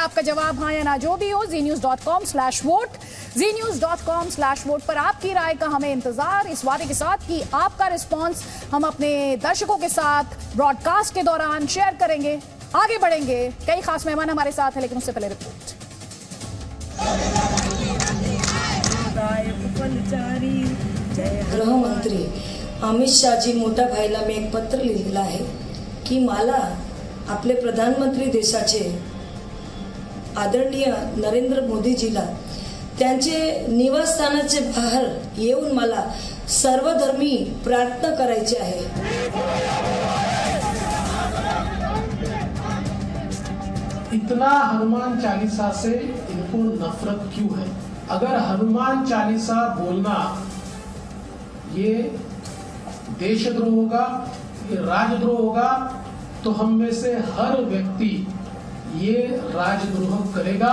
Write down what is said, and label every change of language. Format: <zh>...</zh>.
<hi>आपका जवाब हाँ या ना जो भी हो, znews.com/vote, znews.com/vote पर आपकी राय का हमें इंतजार, इस वादे के साथ कि आपका रिस्पांस हम अपने दर्शकों के साथ ब्रॉडकास्ट के दौरान शेयर करेंगे। आगे बढ़ेंगे, कई खास मेहमान हमारे साथ हैं, लेकिन उससे पहले रिपोर्ट।</hi> <mr>गृह मंत्री अमित शाहजी मोठ्या भाईला मी एक पत्र लिहिलं आहे की मला आपले प्रधानमंत्री देशाचे आदरणीय नरेंद्र मोदीजीला त्यांचे निवासस्थानाचे बाहेर येऊन मला सर्वधर्मी प्रार्थना करायची आहे।</mr> <hi>इतना हनुमान चालीसा से इनको नफरत क्यों है? अगर हनुमान चालीसा बोलना ये देशद्रोह होगा, ये राजद्रोह होगा, तो हम में से हर व्यक्ति ये राजद्रोह करेगा।</hi>